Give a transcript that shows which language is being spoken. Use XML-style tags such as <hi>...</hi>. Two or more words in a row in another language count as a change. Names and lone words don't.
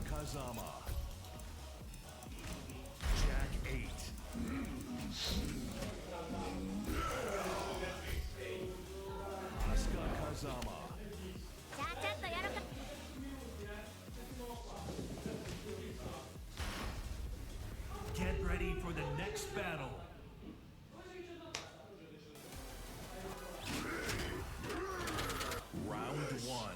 <en>Kazama. Jack 8. Asuka Kazama.</en> <ja>ちゃちゃっとやろか。</ja> <en>Get ready for the next battle. Round 1.</en>